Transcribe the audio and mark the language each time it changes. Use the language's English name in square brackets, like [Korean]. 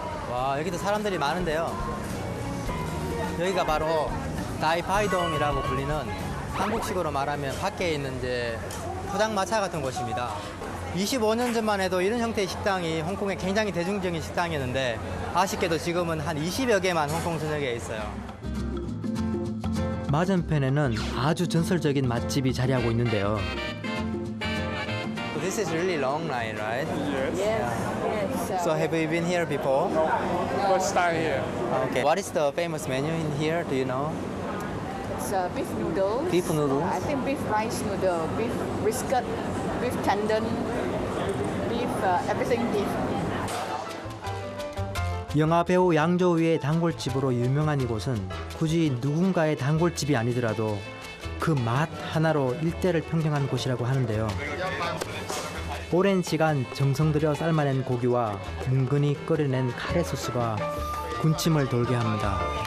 [Korean] 와, 여기도 사람들이 많은데요. 여기가 바로 다이파이동이라고 불리는 한국식으로 말하면 밖에 있는 이제 포장마차 같은 곳입니다. 25년 전만 해도 이런 형태의 식당이 홍콩에 굉장히 대중적인 식당이었는데 아쉽게도 지금은 한 20여 개만 홍콩 전역에 있어요. 맞은편에는 아주 전설적인 맛집이 자리하고 있는데요. [English] This is really long line, right? Yes. Yes. So have you been here before? First time here. Okay. What is the famous menu in here? Do you know? It's beef noodles. Beef noodles? I think beef rice noodle, beef brisket, beef tendon, beef everything beef. [Korean] 영화 배우 양조위의 단골집으로 유명한 이곳은 굳이 누군가의 단골집이 아니더라도 그 맛 하나로 일대를 평정한 곳이라고 하는데요. 오랜 시간 정성 들여 삶아낸 고기와 뭉근히 끓여낸 카레 소스가 군침을 돌게 합니다.